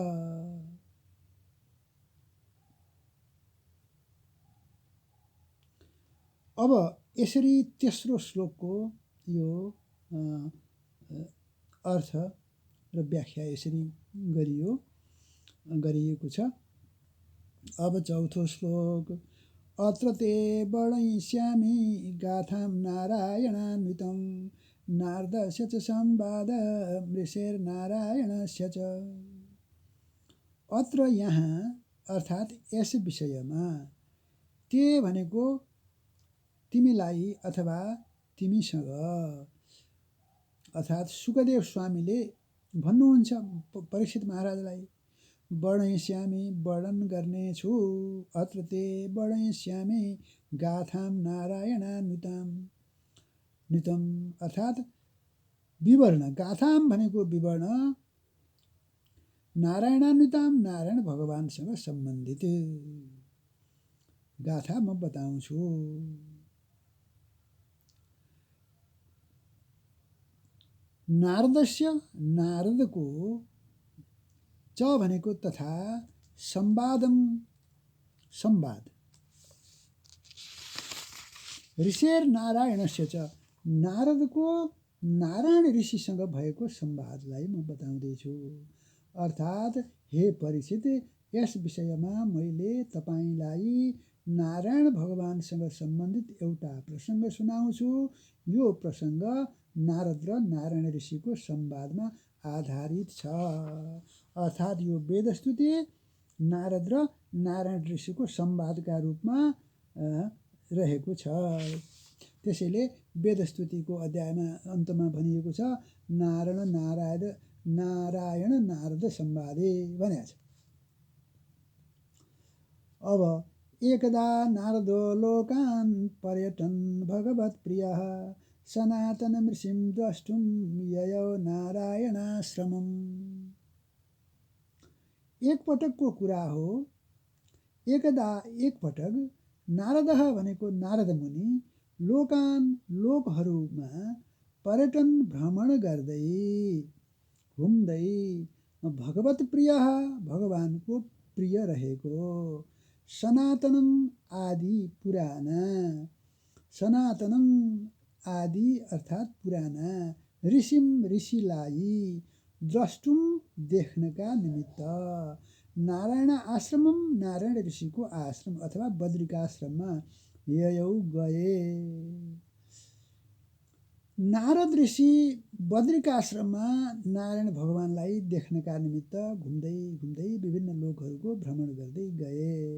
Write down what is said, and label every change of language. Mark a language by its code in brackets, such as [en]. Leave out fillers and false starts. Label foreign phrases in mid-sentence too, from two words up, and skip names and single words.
[ne] अब यसरी तेस्रो श्लोकको यो अर्थ र व्याख्या यसरी गरिएको छ। अब चौथो श्लोक। [sa] अत्र ते वर्णयिष्यामि गाथां नारायणान्वितं नारदस्य च संवाद मृषेर्नारायणस्य च। [ne] अत्र यहाँ अर्थात् यस विषयमा ते भनेको तिमीलाई अथवा तिमीसँग अर्थात् सुखदेव स्वामीले भन्नुहुन्छ परीक्षित महाराजलाई वर्णयिष्यामि वर्णन गर्नेछु [sa] अत्र ते वर्णयिष्यामि गाथां [ne] नारायणान्वितं अर्थात् विवर्ण गाथां भनेको विवर्ण नारायणान्वितां नारायण भगवानसँग सम्बन्धित गाथा म बताउँछु। नारदस्य नारदको च भनेको तथा संवादम संवाद [sa] ऋषेर नारायणस्य च [ne] नारदको नारायण ऋषिसँग भएको संवादलाई म बताउँदैछु। अर्थात् हे परीक्षित यस विषयमा मैले तपाईलाई नारायण भगवानसँग सम्बन्धित एउटा प्रसङ्ग सुनाउँछु। यो प्रसङ्ग नारद र नारायण ऋषिको संवादमा आधारित छ। अर्थात् यो वेदस्तुति नारद र नारायण ऋषिको संवादका रूपमा रहेको छ। त्यसैले वेदस्तुतिको अध्यायमा अन्तमा भनिएको छ नारायण नारद संवादे भनेको छ। [sa] अब एकदा नारदो लोकान् पर्यटन भगवत प्रियः सनातन ऋषिं द्रष्टुं ययौ नारायणाश्रमम्। [ne] एक पटकको कुरा हो। एकपटक नारदः भनेको नारद मुनि लोकहरूमा पर्यटन भ्रमण गर्दै घुम्दै [sa] भगवत प्रियः [ne] भगवानको प्रिय रहेको सनातनम आदि अर्थात् पुराना ऋषिलाई द्रष्टुम देख्नका निमित्त नारायण आश्रमम नारायण ऋषिको आश्रम अथवा बद्रिकाश्रममा ययौ गए। नारद ऋषि बद्रिकाश्रममा नारायण भगवानलाई देख्नका निमित्त घुम्दै घुम्दै विभिन्न लोकहरूको भ्रमण गर्दै गए।